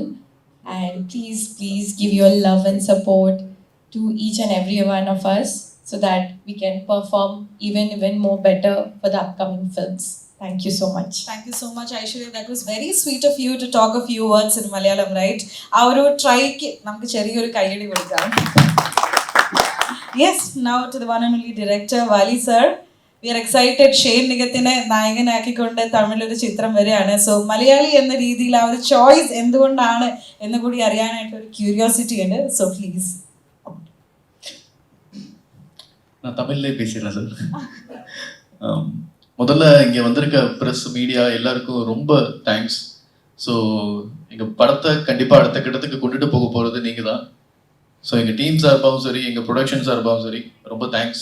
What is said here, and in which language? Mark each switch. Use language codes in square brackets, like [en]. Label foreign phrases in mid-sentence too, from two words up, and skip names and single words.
[en] And please give your love and support to each and every one of us, so that we can perform even more better for the upcoming films. Thank you so much. Thank you so much, Aishwarya. That was very sweet of you to talk a few words in Malayalam, right? Our try [ml] കി നമുക്ക് ചെറിയൊരു കയ്യടി കൊടുക്കാം. [en] Yes, now to the one and only director, Wali sir. We are excited. [ml] ഷെയ്ൻ നിഗത്തിനെ നായകനാക്കിക്കൊണ്ട് തമിഴിലൊരു ചിത്രം വരികയാണ്. സോ മലയാളി എന്ന രീതിയിൽ ആ ഒരു ചോയ്സ് എന്തുകൊണ്ടാണ് എന്ന് കൂടി അറിയാനായിട്ടൊരു ക്യൂരിയോസിറ്റി ഉണ്ട്. [en] So please. [ta] நான் தமிழ்லேயே பேசிடுறேன் சார். முதல்ல இங்கே வந்திருக்க [en] press media [ta] எல்லாருக்கும் ரொம்ப தேங்க்ஸ். ஸோ எங்கள் படத்தை கண்டிப்பாக அடுத்த கட்டத்துக்கு கொண்டுட்டு போக போகிறது நீங்கள் தான். ஸோ எங்கள் டீம் சார்பாகவும் சரி, எங்கள் ப்ரொடக்ஷன் சார்பாகவும் சரி, ரொம்ப தேங்க்ஸ்.